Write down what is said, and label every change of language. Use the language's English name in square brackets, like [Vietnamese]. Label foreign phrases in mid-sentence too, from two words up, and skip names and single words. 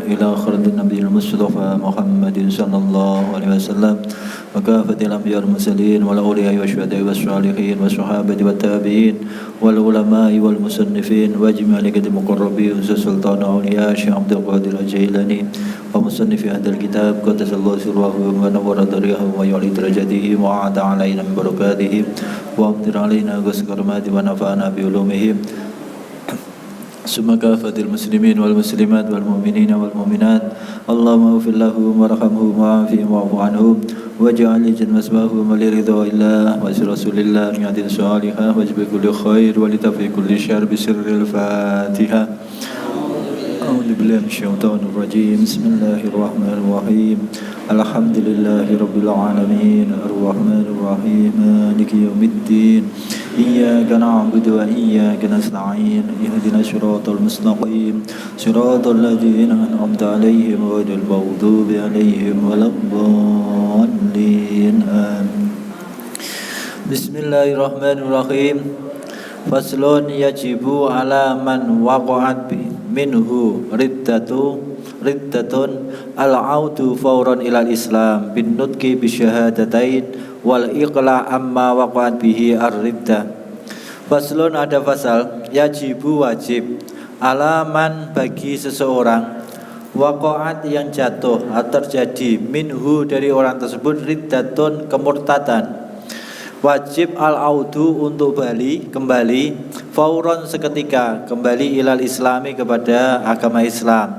[Arabic] إلى خير النبي المصطفى محمد صلى الله عليه وسلم وكافة الأنبياء المرسلين والأولياء والشهداء والصالحين والصحابة والتابعين والعلماء والمصنفين وجميع المقربين سلطان الأولياء شيخ عبد القادر الجيلاني ومصنف هذا الكتاب قدس الله سره ونور ضريحه ويعلي درجاته وأعاد علينا من بركاته وأمطر علينا غسكرمة ونفعنا بعلومهم ثم كافة المسلمين والمسلمات والمؤمنين والمؤمنات اللهم اغفر لهم وارحمهم وعافهم واعف عنهم واجعل جنتهم لرضى الله ورسول الله نية صالحة واجب كل خير ولدفع كل شر بسر الفاتحة. أعوذ بالله من الشيطان الرجيم. بسم الله الرحمن الرحيم الحمد لله رب العالمين الرحمن الرحيم مالك يوم الدين. إياك نعبد وإياك نستعين اهدنا الصراط المستقيم صراط الذين أنعمت عليهم غير المغضوب عليهم ولا الضالين. Bismillahirrahmanirrahim. فصل يجب على من وقعت منه ردة العود فورا إلى الإسلام بالنطق بالشهادتين والإقلاع عما وقعت به الردة. [Indonesian] Faslun, ada fasal, yajibu wajib alaman bagi seseorang waqa'at yang jatuh atau terjadi minhu dari orang tersebut riddatun kemurtadan, wajib al-audu untuk kembali fauron seketika kembali [Arabic] إلى الإسلام [Indonesian] kepada agama Islam.